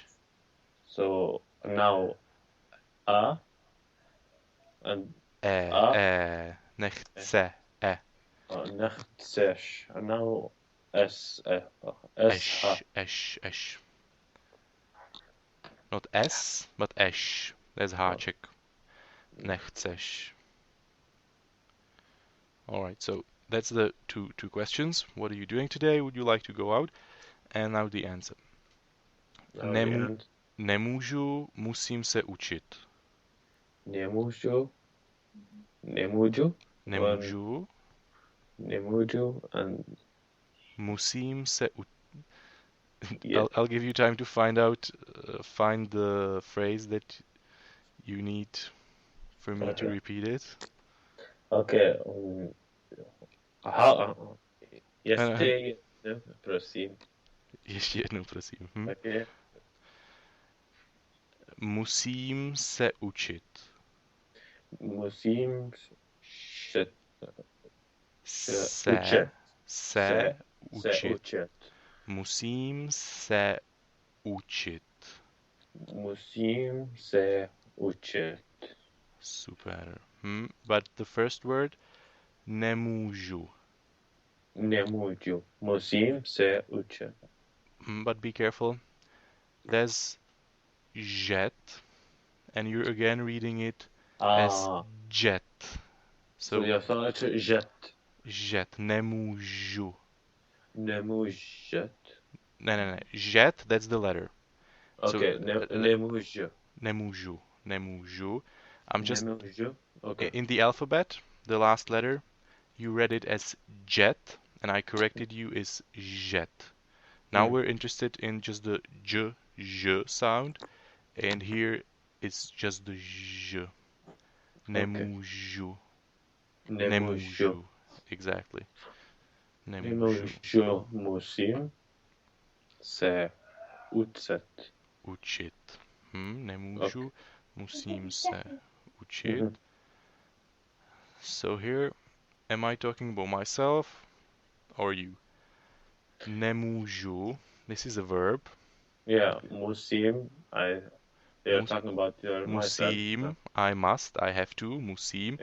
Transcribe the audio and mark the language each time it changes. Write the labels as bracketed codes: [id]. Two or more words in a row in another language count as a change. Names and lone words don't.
[en] So now A and A. [cs] Nechce, Nechceš. [en] And now S. S. Eš. Not S, but eš. There's háček. [cs] Nechceš. [en] Alright, so that's the two questions. What are you doing today? Would you like to go out? And now the answer. [cs] Nemůžu, musím se učit. Nemůžu. And musím se učit. [en] Yeah. I'll give you time to find the phrase that you need for me to repeat it. [cs] Okay. Ještě prosím. Ještě jednou, prosím. [en] Okay. [cs] Musím se učit. Musím se učit. Musím se učit. Musím se učit. [en] Super. But the first word, [cs] nemůžu. nemůžu. Musím se učit. [en] But be careful. There's jet, and you're again reading it as jet. So jag sa jet. [cs] Jet. Nemůžu. Nemůžet. [en] No. Jet, that's the letter. [cs] Okay, nemůžu. Nemůžu. [en] I'm just [cs] Nemůžu. Okay. [en] in the alphabet, the last letter, you read it as jet, and I corrected you as jet. Now we're interested in just the j sound, and here it's just the j. [cs] Nemůžu. Nemůžu. [en] Exactly. [cs] Nemůžu. Musím se učit. Nemůžu. Musím se učit. [en] So here, am I talking about myself or you? Nemůžu. This is a verb. [cs] Yeah, musím. [en] You're talking about your [cs] musím. [en] Myself. I must. I have to. Musím.